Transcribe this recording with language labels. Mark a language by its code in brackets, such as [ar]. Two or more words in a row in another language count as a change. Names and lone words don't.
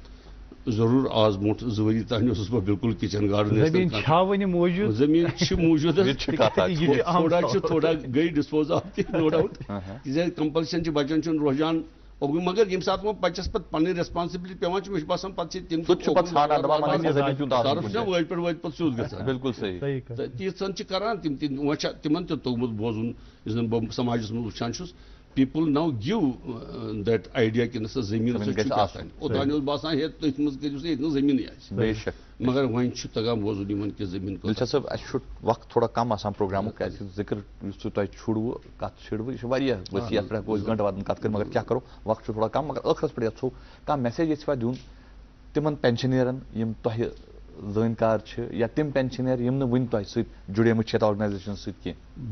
[ks] ضروٗر آز برونٛٹھ 2 ؤری تانۍ اوسُس بہٕ بالکل [en] kitchen garden [ks] زٔمیٖن چھِ موٗجوٗد حظ تھوڑا گٔے [en] dispose of [ks] تہِ [en] no doubt [ks] تِکیٛازِ کمپلشن چھِ بچن چھُنہٕ روزان مگر ییٚمہِ ساتہٕ وۄنۍ بچس پتہٕ پنٕنۍ ریسپانسبلٹی پیوان چھِ مےٚ چھُ باسان پتہٕ چھِ تِم وٲتۍ پتہٕ سیوٚد گژھان بالکل صحیح تہٕ تیٖژن چھِ کران تِم تہِ وۄنۍ چھِ تِمن تہِ توٚگمُت بوزُن یُس زن بہٕ سماجس منٛز وٕچھان چھُس [en] people now give that idea [ks] کہ نسا زمین اوتان اوس باسان ہے تٔتھۍ منٛز کٔرِو سا ییٚتہِ نہٕ زمیٖنٕے آسہِ مگر وۄنۍ چھُ تگان بوزُن یِمن کہِ زمیٖن دلشاد صٲب اَسہِ چھُ وقت تھوڑا کم آسان پروگرامُک کیٛازِ ذِکر یُس تۄہہِ چھُڑوٕ کتھ چھِڑوٕ یہِ چھُ واریاہ ؤسیع یتھ پٮ۪ٹھ ہٮ۪کو أسۍ گنٹہٕ وادن کتھ کٔرِتھ مگر کیٛاہ کرو وقت چھُ تھوڑا کم مگر ٲخرس پٮ۪ٹھ یژھو کانٛہہ میسیج یژھوا دیُن تِمن پینشنیرن یِم تۄہہِ زٲنۍکار چھِ یا تِم پینشنیر یِم نہٕ وُنہِ تۄہہِ سۭتۍ جُڑیمٕتۍ چھِ یتھ آرگنایزیشن سۭتۍ کینٛہہ